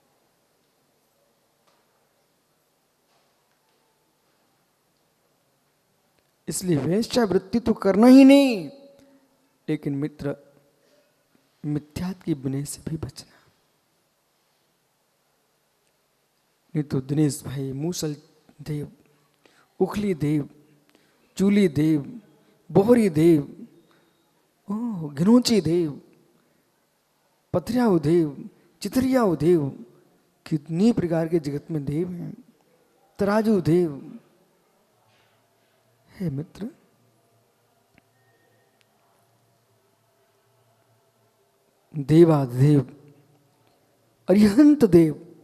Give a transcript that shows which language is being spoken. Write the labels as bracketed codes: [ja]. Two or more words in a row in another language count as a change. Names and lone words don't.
[hi] इसलिए वेश्यावृत्ति तो करना ही नहीं, लेकिन मित्र मिथ्यात की विनय से भी बचना। नहीं तो दिनेश भाई मूसल देव, उखली देव, चूली देव, बोहरी देव, घिनौची देव, पथरियाऊ देव, चितरियाऊ देव, कितनी प्रकार के जगत में देव हैं। तराजू देव हे मित्र, देवादेव अरिहंत देव।